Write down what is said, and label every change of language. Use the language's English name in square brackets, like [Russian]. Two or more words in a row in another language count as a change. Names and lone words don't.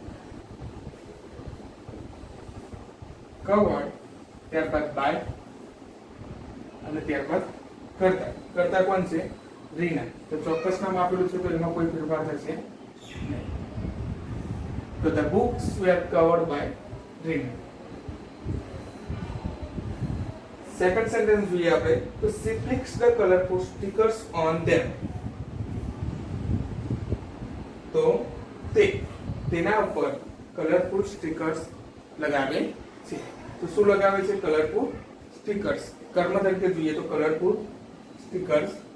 [Gujarati] કવર ત્યારબાદ બાય અને ત્યારબાદ કરતા. કરતા કોણ છે રીના. તો ચોક્કસ નામ આપેલું છે તો એમાં કોઈ ફેરફાર થશે નહીં. [English] તો the books were covered by Reena. second sentence [Gujarati] જોઈએ આપણે તો [English] she fixed the colorful stickers on them. [Gujarati] તો તેના ઉપર [English] colorful stickers [Gujarati] લગાવે છે. તો શું લગાવે છે [English] colorful stickers. [Gujarati] કર્મ તરીકે જોઈએ તો [English] colorful stickers